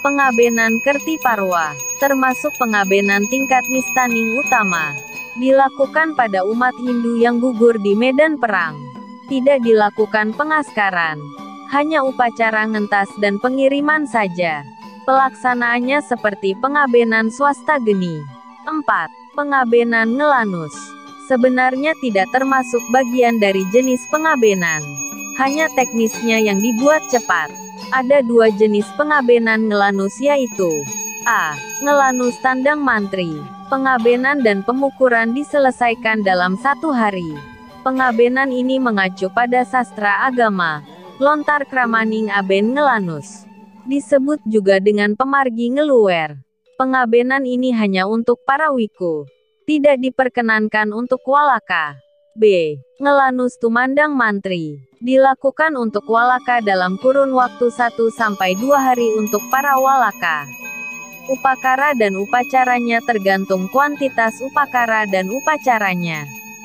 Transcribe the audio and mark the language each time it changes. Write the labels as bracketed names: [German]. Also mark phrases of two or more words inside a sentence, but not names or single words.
[Indonesian] Pengabenan kerti parwa, termasuk pengabenan tingkat nistaning utama. Dilakukan pada umat Hindu yang gugur di medan perang. Tidak dilakukan pengaskaran, hanya upacara ngentas dan pengiriman saja. Pelaksanaannya seperti pengabenan swasta geni. 4. Pengabenan ngelanus. Sebenarnya tidak termasuk bagian dari jenis pengabenan. Hanya teknisnya yang dibuat cepat. Ada dua jenis pengabenan ngelanus, yaitu A. Ngelanus tandang mantri. Pengabenan dan pemukuran diselesaikan dalam 1 hari. Pengabenan ini mengacu pada sastra agama. Lontar kramaning aben ngelanus. Disebut juga dengan pemargi ngeluwer. Pengabenan ini hanya untuk para wiku. Tidak diperkenankan untuk walaka. B. Ngelanus tumandang mantri. Dilakukan untuk walaka dalam kurun waktu 1-2 hari untuk para walaka. Upakara dan upacaranya tergantung kuantitas upakara dan upacaranya.